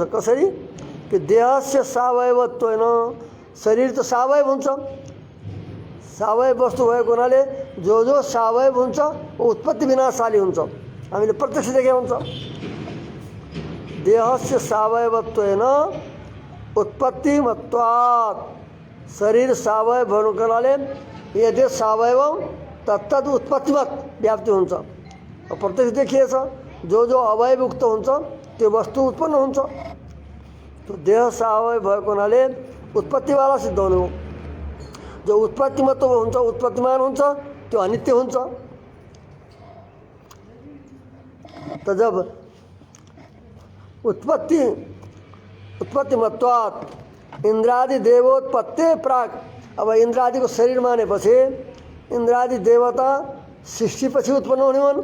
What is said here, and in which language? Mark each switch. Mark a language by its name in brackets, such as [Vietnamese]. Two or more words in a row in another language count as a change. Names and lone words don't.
[Nepali] कसरी कि [Sanskrit] देहस्य सावयवत्वेन, [Nepali] शरीर त सावयव हुन्छ, सावयव वस्तु भएको हुनाले जो सावयव हुन्छ वो उत्पत्ति विनाशाली हुन्छ। हामीले प्रत्यक्ष देखे हुन्छ। [Sanskrit] देहस्य सावयवत्वेन उत्पत्तिमत्वात्, [Nepali] शरीर सावयव भएको हुनाले यदि सावयव तत्तद उत्पत्तिमत व्याप्ति हुन्छ। प्रत्यक्ष देखिएछ जो अवयवयुक्त हुन्छ त्यो वस्तु उत्पन्न हुन्छ। तो देह सावयव भएको हुनाले उत्पत्तिवाला सिद्ध हुनु हो। जो उत्पत्तिमत्व हुन्छ, उत्पत्तिमान हुन्छ, त्यो अनित्य हुन्छ। [Hindi] तो जब [Sanskrit] उत्पत्तिमत्वात् इंद्रादि देवोत्पत्ति प्राक, [Nepali] अब इंद्रादि को शरीर मानेपछि इंद्रादि देवता सृष्टिपछि उत्पन्न हुने हुन्।